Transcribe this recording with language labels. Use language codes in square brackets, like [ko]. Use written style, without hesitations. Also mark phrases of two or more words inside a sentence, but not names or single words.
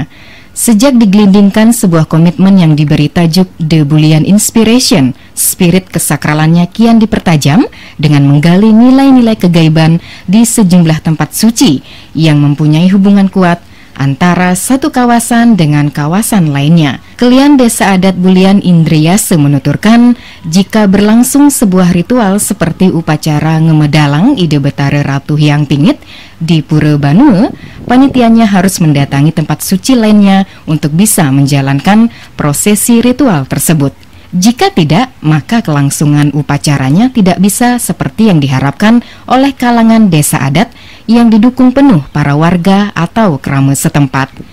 [id] Sejak digelindingkan sebuah komitmen yang diberi tajuk The Bulian Inspiration, spirit kesakralannya kian dipertajam dengan menggali nilai-nilai kegaiban di sejumlah tempat suci yang mempunyai hubungan kuat antara satu kawasan dengan kawasan lainnya. Kelian Desa Adat Bulian Indriase menuturkan, jika berlangsung sebuah ritual seperti upacara ngemedalang Ide Betara Ratu Hyang Pingit di Pura Banue, panitianya harus mendatangi tempat suci lainnya untuk bisa menjalankan prosesi ritual tersebut. Jika tidak, maka kelangsungan upacaranya tidak bisa seperti yang diharapkan oleh kalangan desa adat yang didukung penuh para warga atau kerama setempat.